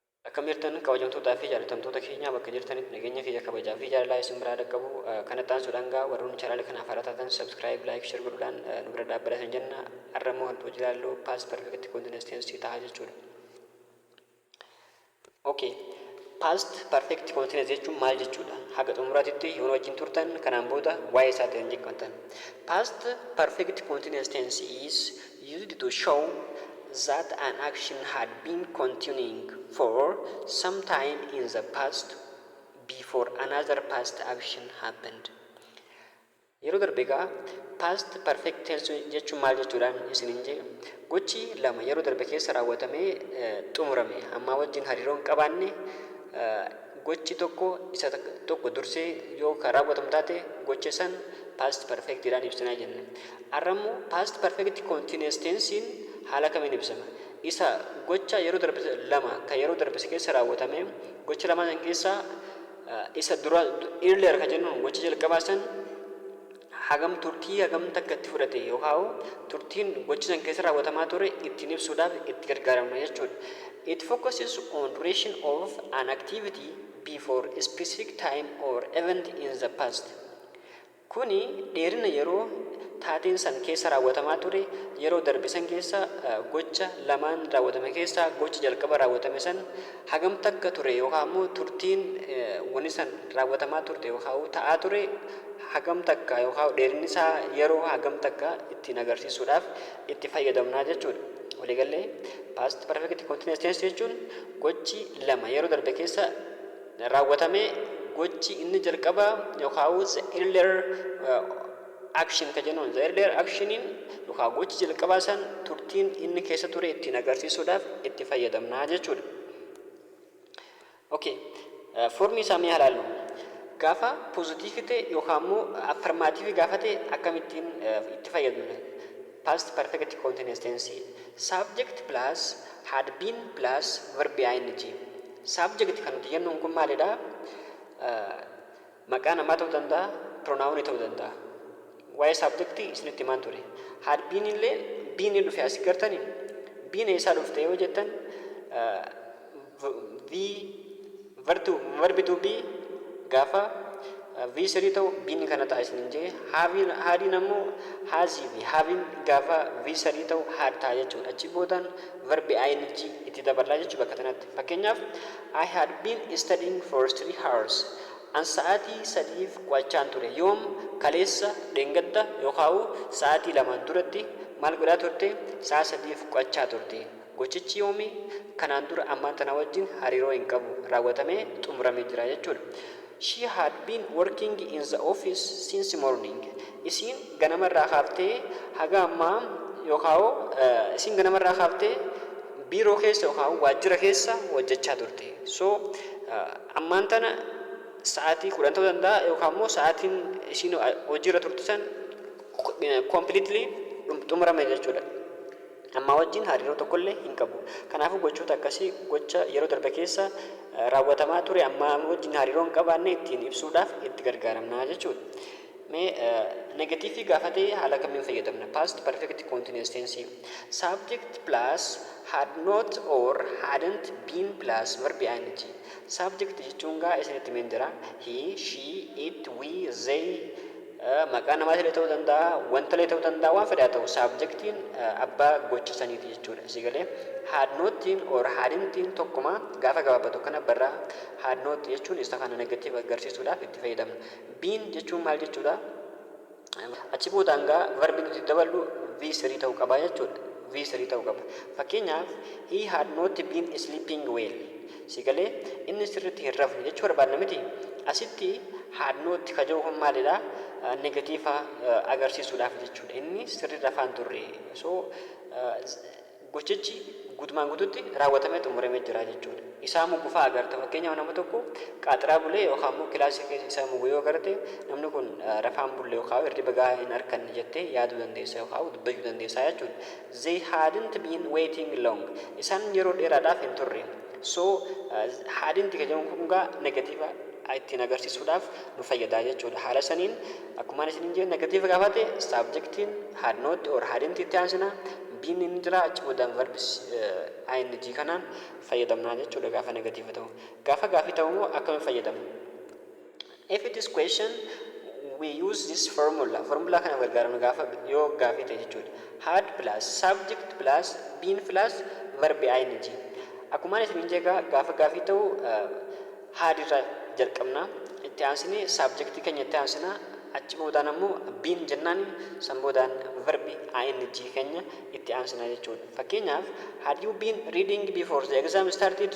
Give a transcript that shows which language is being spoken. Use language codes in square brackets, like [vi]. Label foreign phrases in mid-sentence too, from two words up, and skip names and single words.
[om] Akkam jirtan kabajamtootaa fi jaallatamtoota keenya bakka jirtanitti nageenya kiyya kabajaa fi jaalalaa isin biraa dhaqqabu kana taasisuudhaan warroonni chaanaala kanaaf haaraa taatan [en] subscribe like share [om] godhuudhaan nu bira dhaabbatan jenna. Har'a immoo wantoota ilaalluu [en] past perfect continuous tense [om] ta'a jechuudha. [en] Okay. Past perfect continuous [om] jechuun maal jechuudha? Haga xumuraatitti yoo wajjin turtan kanaan booda waa'ee isaa ta'an jechuudha. [en] Past perfect continuous tense is used to show that an action had been continuing for some time in the past before another past action happened. [om] Yeroo darbe egaa [en] past perfect tense [om] jechuun maal jechuudhaan isiniin jee gochi lama yeroo darbe keessa raawwatamee xumurame amma wajjin hariiroo hin qabaanne gochi tokko isa tokko dursee yoo kan raawwatamu taate gocha san [en] past perfect [om] jedhaan ibsinaa jenna. Har'a immoo [en] past perfect continuous [om] tensiin haala kamiin ibsama? Isa gocha yeroo darbe lama kan yeroo darbe keessa raawwatame gocha lama san keessa isa dura earlier kan jennuun gocha jalqabaa san hagam turtii hagam takka itti fudhate yookaan turtiin gochi san keessa raawwatamaa ture ittiin ibsuudhaaf itti gargaaramna jechuudha. [en] It focuses on duration of an activity before a specific time or event in the past. [om] Kuni dheerina yeroo taateen san keessa raawwatamaa ture yeroo darbe san keessa gocha lamaan raawwatame keessa gocha jalqaba raawwatame san hagam takka ture yookaan immoo turtiin wani san raawwatamaa turte yookaan ta'aa ture hagam takka yookaan dheerinni isaa yeroo hagam takka ittiin agarsiisuudhaaf itti fayyadamnaa jechuudha. Waliigallee [en] past perfect continuous tense [om] jechuun gochi lama yeroo darbe keessa raawwatame gochi inni jalqaba yookaan [en] the earlier action [om] kan jennuun [en] the earlier [om] actionin yookaan gochi jalqabaa san turtiin inni keessa ture ittiin agarsiisuudhaaf itti fayyadamnaa jechuudha. Okay. Formii isaa mee ilaallu. Gaafa positive ta'e yookaan immoo affirmative gaafa ta'e akkamittiin itti fayyadamna? [en] Past perfect continuous tense subject plus had been plus verb ing. [om] Subject kan nuti jennuun kun maalidha? Maqaa namaa ta'uu danda'a, pronoun ta'uu danda'a. Waa'ee subjectii isinitti himaan ture. [en] Had been [om] illee been dhufe as gartanii been eessaa dhufte yoo jettan [en] verb to be [om] gaafa V3 ta'u been kana ta'a isiniin jee haadiin ammoo haazii fi haaviin gaafa V3 ta'u haad ta'a jechuudha. Achi boodaan [en] verb ing [om] itti dabalaa jechuudha bakka kanatti. [en] Fakkeenyaaf I had been studying for 3 hours. [om] An sa'aatii 3f qo'achaan ture. Yoom kaleessa dheengadda yookaan sa'aatii 2 duratti maal godhaa turte? Sa'a 3f qo'achaa turte. Gochichi yoomi kanaan dura ammaan tana wajjin hariiroo hin qabu raawwatamee xumuramee jira jechuudha. [en] She had been working in the office since morning. [om] Isin ganamarraa kaaftee haga ammaa yookaan isin ganamarraa kaaftee biiroo keessa yookaan waajjira keessa hojjechaa turte. So ammaan tana sa'aatii 10 ta'uu danda'a yookaan immoo sa'aatiin isin hojiirra turte san completely xumurame jechuudha. Amma wajjin hariiroo tokkollee hin qabu. Kanaafuu gochoota akkasii gocha yeroo darbe keessa raawwatamaa ture amma wajjin hariiroo hin qabaanne ittiin ibsuudhaaf itti gargaaramna jechuudha. Mee negatiivii gaafa ta'e haala kamiin fayyadamna? [en] Past perfect continuous tense subject plus had not or hadn't been plus verb ing. [om] Subject jechuun gaa isinitti himeen jira. [en] He, she, it, we, they [om] maqaa namaatii ta'uu danda'a, wanta ta'uu danda'a, waan fedhaa ta'u subjectiin abbaa gocha saniiti jechuudha. Asii galee [en] had notiin or hadn'tiin [om] tokkuma gaafa gabaabatu kana barraa [en] had not [om] jechuun isa kana negatiiv agarsiisuudhaaf itti fayyadamna. Been jechuun maal jechuudha? Achi boodaan gaa verbi nuti daballu V3 ta'uu qaba jechuudha. V3 ta'uu qaba. [en] Fakkeenyaaf he had not been sleeping well. [om] Asii galee inni sirriitti hin rafne jechuu barbaadna miti. Asitti [en] had not [om] ka jiru kun maalidha? Negatiiva agarsiisuudhaaf jechuudha. Inni sirrii rafaan turre. So gochichi guutumaan guutuutti raawwatamee xumuramee jira jechuudha. Isaa mugufaa agarta. Fakkeenyaaf nama tokko qaaxiraa bulee yookaan immoo kilaasii keessa isaa muguu yoo agarte namni kun rafaan bulee yookaan hirriba gahaa hin arganne jettee yaaduu dandeessa yookaan dubbachuu dandeessa jechuudha. [en] They hadn't been waiting long. [om] Isaan yeroo dheeraadhaaf hin turre. So hadn't ka jedhamu kun gaa negatiiva ittiin agarsiisuudhaaf nu fayyadaa jechuudha. Haala saniin akkuma isiniin jedhe negatiiva gaafa ta'e subjectiin [en] had not or hadn't [om] itti aansina biin inni jira achi boodaan [en] verb ing [om] kanaan fayyadamnaa jechuudha gaafa negatiiva ta'u. Gaafa gaafii ta'u immoo akkamiin fayyadamna? [en] If it is question, we use this formula. [om] Formula kana gargaaramna gaafa yoo gaafii ta'e jechuudha. [en] Had plus subject plus been plus verb ing. [om] Akkuma isin jeegaa gaafa gaafii ta'u had irraa jalqabna. Itti aansinee subject keenya itti aansinaa achi boodaan ammoo been jennaan san boodaan [en] verb ing [om] keenya itti aansinaa jechuudha. [en] Fakkeenyaaf had you been reading before the exam started?